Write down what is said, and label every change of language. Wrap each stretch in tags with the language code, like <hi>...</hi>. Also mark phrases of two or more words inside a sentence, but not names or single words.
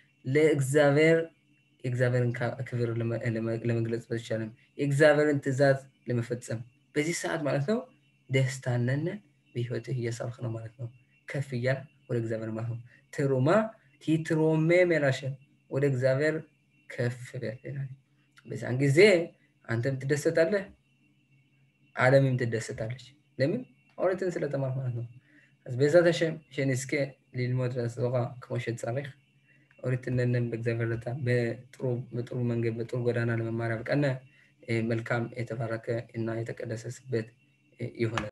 <am>የእግዚአብሔርን ክብር ለመግለጽ በተቻለም የእግዚአብሔርን ትእዛዝ ለመፈጸም በዚህ ሰዓት ማለት ነው ደስታነን በህይወትህ እየሳልክ ነው ማለት ነው። ከፍ እያልክ ወደ እግዚአብሔር ማለት ነው ቲትሮሜ ሜላሸን ወደ እግዚአብሔር ከፍ በል። በዛን ጊዜ አንተም ትደሰታለህ፣ ዓለምም ትደሰታለች። ለምን? ኦሪትን ስለተማርክ ማለት ነው።</am> <he>אז בעזרת השם שנזכה ללמוד ולעזורה כמו שצריך</he> <am>ኦሪትንን በእግዚአብሔር ረታ በጥሩ መንገድ በጥሩ ጎዳና ለመማር ያብቃን። መልካም የተባረከ እና የተቀደሰበት ይሁን።</am>